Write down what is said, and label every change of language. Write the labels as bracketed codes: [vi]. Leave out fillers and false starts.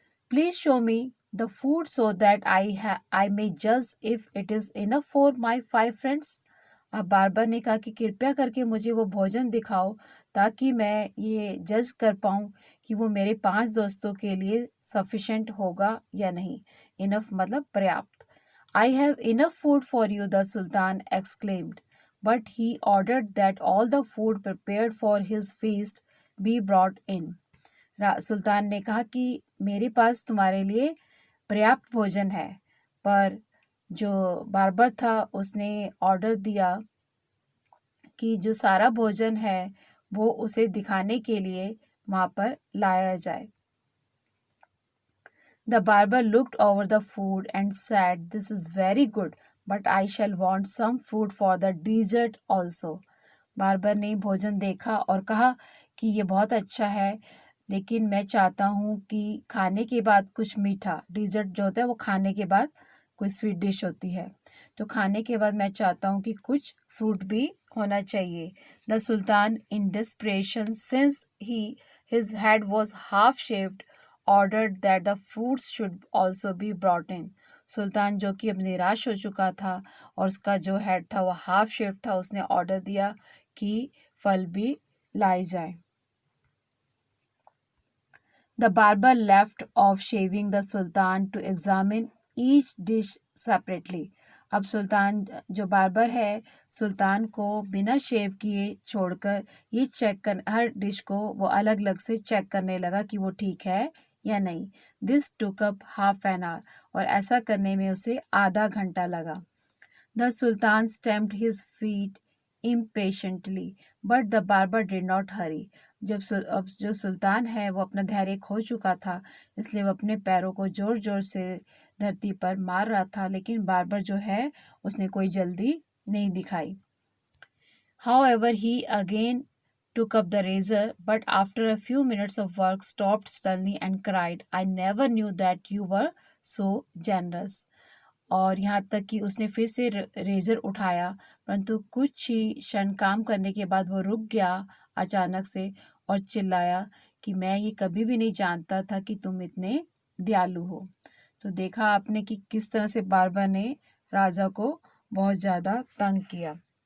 [en] Please show me the food so that I मे जज if it is enough for my 5 friends. [hi] अब barber ने कहा कि कृपया करके मुझे वो भोजन दिखाओ ताकि मैं ये जज कर पाऊँ कि वो मेरे 5 दोस्तों के लिए सफिशेंट होगा या नहीं। इनफ मतलब पर्याप्त। [en] I have enough food for you, the Sultan exclaimed, but he ordered that all the food prepared for his feast be brought in. [hi] सुल्तान ने कहा कि मेरे पास तुम्हारे लिए पर्याप्त भोजन है, पर जो बार्बर था उसने ऑर्डर दिया कि जो सारा भोजन है वो उसे दिखाने के लिए वहाँ पर लाया जाए। [en] The barber looked over the food and said, "This is very good, but I shall want some fruit for the dessert also." [hi] Barber ने भोजन देखा और कहा कि ये बहुत अच्छा है, लेकिन मैं चाहता हूँ कि खाने के बाद कुछ मीठा, डिज़र्ट जो होता है वो खाने के बाद कोई स्वीट डिश होती है, तो खाने के बाद मैं चाहता हूँ कि कुछ फ्रूट भी होना चाहिए। [en] The sultan in desperation, since his head was half shaved, ordered that the fruits should also be brought in. [hi] सुल्तान जो कि अब निराश हो चुका था और उसका जो हेड था वो हाफ शेव था, उसने ऑर्डर दिया कि फल भी लाए जाए। [en] The barber left off shaving the sultan to examine each dish separately. [hi] अब सुल्तान जो बार्बर है सुल्तान को बिना शेव किए छोड़कर ये चेक कर हर डिश को वो अलग अलग से चेक करने लगा कि वो ठीक है या नहीं। [en] this took up half an hour, [hi] और ऐसा करने में उसे आधा घंटा लगा। [en] The sultan stamped his feet impatiently, but the barber did not hurry. [hi] अब जो सुल्तान है वो अपना धैर्य खो चुका था, इसलिए वो अपने पैरों को जोर जोर से धरती पर मार रहा था, लेकिन बार्बर जो है उसने कोई जल्दी नहीं दिखाई। [en] However, he again took up the razor, but after a few minutes of work stopped suddenly and cried, "I never knew that you were so generous." [hi] और यहाँ तक कि उसने फिर से रेज़र उठाया, परंतु कुछ ही क्षण काम करने के बाद वो रुक गया अचानक से और चिल्लाया कि मैं ये कभी भी नहीं जानता था कि तुम इतने दयालु हो। तो देखा आपने कि किस तरह से बार्बर ने राजा को बहुत ज़्यादा तंग किया।